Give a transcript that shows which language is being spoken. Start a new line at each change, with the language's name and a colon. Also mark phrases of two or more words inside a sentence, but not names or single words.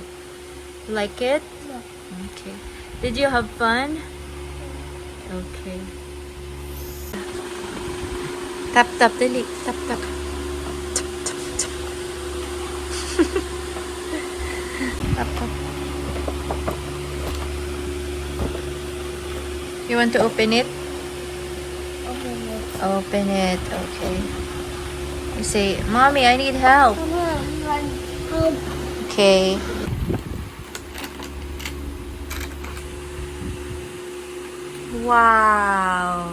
English: Like it? Yeah. Okay. Did you have fun? Okay. Tap, tap, dali. Tap, tap. Tap, tap, tap. Tap, tap. You want to open it? Open it. Okay. You say, Mommy, I need help. Okay. Wow.